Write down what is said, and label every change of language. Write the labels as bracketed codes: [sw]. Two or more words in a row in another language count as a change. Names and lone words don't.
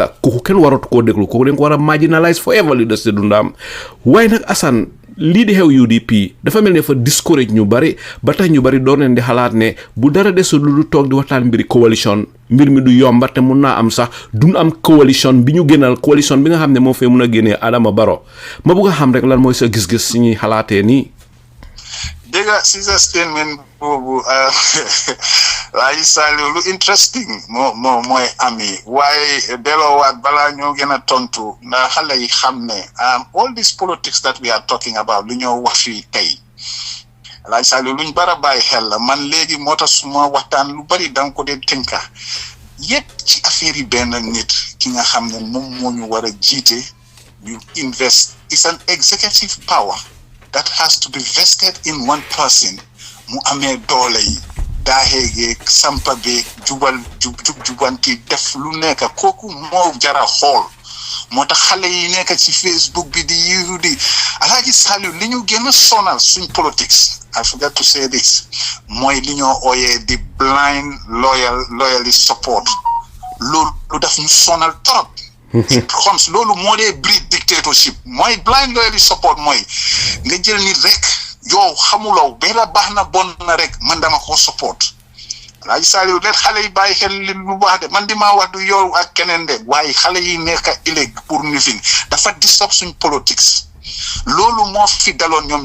[wo] kooku kenn waratu koo déglu kooku dañ ko war a [en] marginalize forever [wo] li des te dundaam waaye nag Assan lii di xew UDP dafa mel ne fa discourage ñu bari ba tax ñu bari doon leen di xalaat ne bu dara desul lu toog di waxtaan mbiri coalition mbir mi du yomba te mun naa am sax duñ am coalition bi ñu gënal coalition bi nga xam ne moo fee mun a génnee Adama Barrow ma bëgg a xam rek lan mooy sa gis-gis si ñuy xalaatee nii dégga si sa statement boobu Alaaji Saliou lu interesting mooy ami waaye delloowaat balaa ñoo gën a tontu ndax xale yi xam ne [en] all this politics that we are talking about [wo] lu ñoo wax fii tey Alaaji Saliou luñ bara bàyyi xel la man léegi moo tax suma waxtaan lu bari danga ko dee tënka yépp ci affaire yi benn nit ki nga xam ne moom moo ñu war a jiite ñu invest [en] is an executive power that has to be vested in one person [wo] mu amee doole yi daaxeegeeg sampa beeg jubanti def lu nekk kooku moo jara xool moo tax xale yi nekk ci Facebook bi di yiru di Alaaji Saliou li ñu gën a sonal suñ politics [en] I forgot to say this [wo] mooy li ñoo ooyee di [en] blind loyalist support [wo] loolu daf ñu sonal trop [en] it comes [wo] loolu moo dee [en] breed dictatorship [wo] mooy [en] blind loyalist support [wo] mooy nga jël nit rek yow xamuloo benn baax na bon na rek man dama ko support Alaaji Saliou net xale yi bàyyi xel li lu baax de man di maa wax du yow ak keneen de waaye xale yi nekk ëllëg pour ñu fin dafa disturb suñ politics loolu moo fi daloon ñoom